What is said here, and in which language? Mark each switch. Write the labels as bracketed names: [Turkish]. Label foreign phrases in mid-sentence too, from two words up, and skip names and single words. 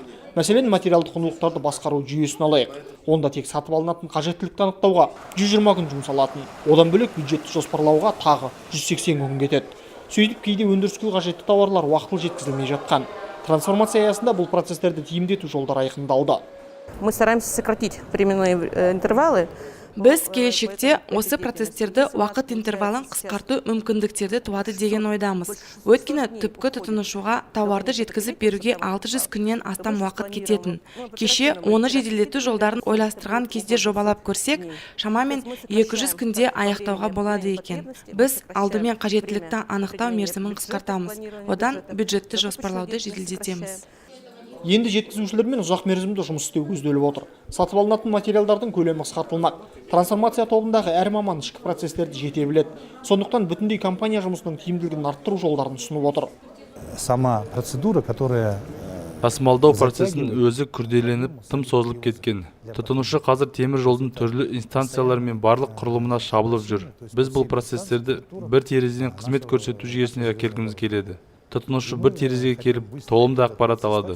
[Kazakh] Мәселен, материалдық құндылықтарды басқару жүйесін алайық. Онда тек сатып алынатын қажеттілікті анықтауға 120 күн жұмсалатын. Одан бөлек бюджетті жоспарлауға тағы 180 күн кетеді. Сөйтіп кейде өндіріске қажетті тауарлар уақытылы жеткізілмей жатқан. Трансформация аясында бұл процестерді тиімдету жолдары айқындалды. [Russian] Мы стараемся сократить временные интервалы. [Kazakh] Біз келешекте осы процестерді уақыт интервалын қысқарту мүмкіндіктерді туады деген ойдамыз. Өйткені түпкі тұтынушыға тауарды жеткізіп беруге 600 күннен астам уақыт кететін. Кеше оны жеделдету жолдарын ойластырған кезде жобалап көрсек, шамамен 200 күнде аяқтауға болады екен. Біз алдымен қажеттілікті анықтау мерзімін қысқартамыз. Одан бюджетті жоспарлауды жеделдетеміз. Енді жеткізушілермен ұзақ мерзімді жұмыс істеу көзделіп отыр. Сатып алынатын материалдардың көлемі қысқартылмақ. Трансформация тобындағы әр маман ішкі процестерді жете біледі. Сондықтан бүтіндей компания жұмысының тиімділігін арттыру жолдарын ұсынып отыр. [Russian] Сама процедура, которая [Kazakh] тасымалдау процесінің өзі күрделеніп, тым созылып кеткен. Тұтынушы қазір темір жолдың түрлі инстанциялар мен барлық құрылымына шабылып жүр. Біз бұл процестерді бір терезеден қызмет көрсету жүйесіне әкелгіміз келеді. Тұтынушы бір терезеге келіп, толымды ақпарат алады.